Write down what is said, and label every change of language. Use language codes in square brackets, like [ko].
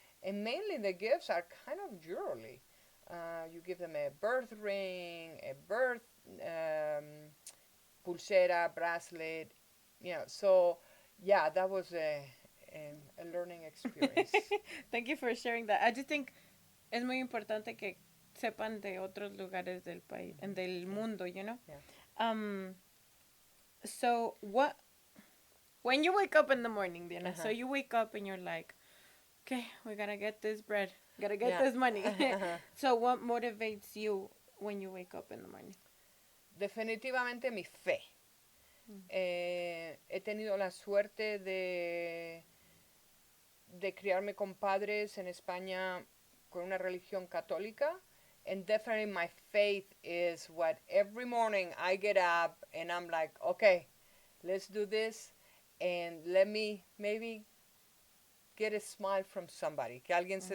[en] And mainly the gifts are kind of jewelry. You give them a birth ring, a birth pulsera, bracelet, So, yeah, that was a learning experience. Thank you for sharing that. I just think [es] es muy importante que sepan de otros lugares del país, del [en] Yeah, mundo, you know? yeah. Um, so when you wake up in the morning, Diana, so Uh-huh. you wake up and you're like, okay, we gotta get this bread, gotta get Yeah. this money. Uh-huh. So what motivates you when you wake up in the morning? [es] Definitivamente mi fe. Mm. He tenido la suerte de criarme con padres en España con una religión católica. [en] And definitely my faith is what every morning I get up and I'm like, okay, let's do this and let me maybe get a smile from somebody, [es] que alguien se